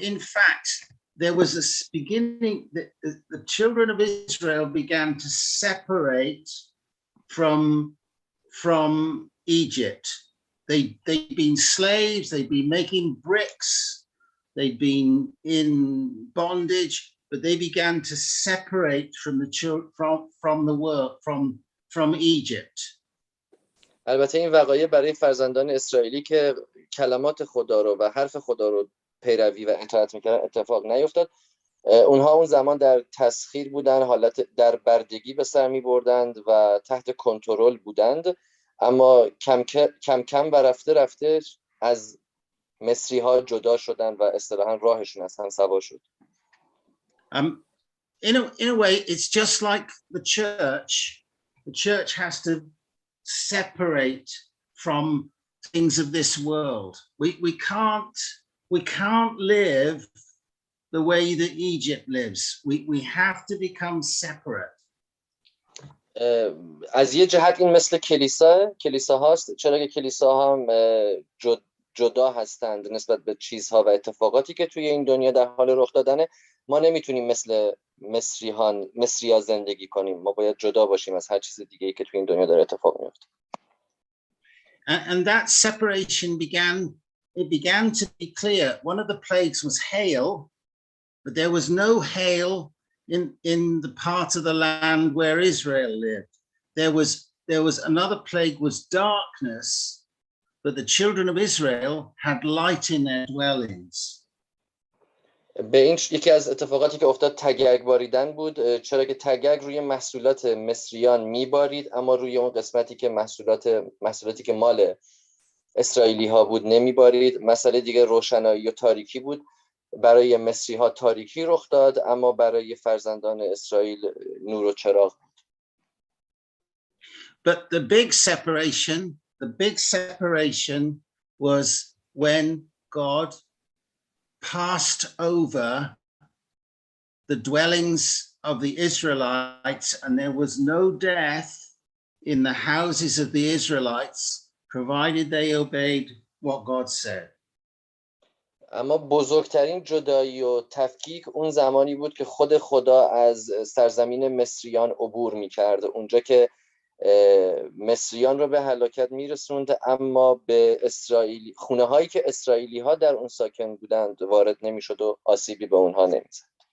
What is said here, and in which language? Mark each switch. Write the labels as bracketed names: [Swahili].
[English] In fact, there was a beginning, the children of Israel began to separate from Egypt. They'd been slaves, they'd been making bricks, they'd been in bondage, but they began to separate from the world, from Egypt. [Persian] البته این وقایع برای فرزندان اسرائیلی که کلمات خدا رو و حرف خدا رو پیروی و اطاعت میکردن اتفاق نیفتاد. اونها اون زمان در تسخیر بودن، حالت در بردگی به سر میبردند و تحت کنترل بودند، اما کم کم و رفته از مصری ها جدا شدن و اصطلاحاً راهشون از هم سوا شد. [English] In a way, it's just like the church. The church has to separate from things of this world. We can't live the way that Egypt lives. We have to become separate. [Persian] از یه جهت این مثل کلیسا هاست، چرا که کلیسا هم جدا هستند نسبت به چیزها و اتفاقاتی که توی این دنیا در حال رخ دادنه. ما نمیتونیم مثل مصری‌ها زندگی کنیم، ما باید جدا باشیم از هر چیز دیگه‌ای که توی این دنیا داره اتفاق میفته. [English] And that separation began it began to be clear. One of the plagues was hail, but there was no hail in the part of the land where Israel lived. There was another plague was darkness, but the children of Israel had light in their dwellings. [Persian] به این یکی از اتفاقاتی که افتاد تگگ باریدن بود، چرا که تگگ روی محصولات مصریان میبارید اما روی اون قسمتی که محصولاتی که مال اسرائیلی ها بود نمیبارید. مسئله دیگه روشنایی و تاریکی بود. برای مصری ها تاریکی رخ داد اما برای فرزندان اسرائیل نور و چراغ بود. [English] But the big separation was when God passed over the dwellings of the Israelites, and there was no death in the houses of the Israelites, provided they obeyed what God said. [Persian] اما بزرگترین جدایی و تفکیک اون زمانی بود که خود خدا از سرزمین مصریان عبور می‌کرد، اونجا که مصریان رو به هلاکت میرسوند اما به اسرائیلی خونه هایی که اسرائیلی ها در اون ساکن بودند وارد نمیشد و آسیبی به اونها نمیزد.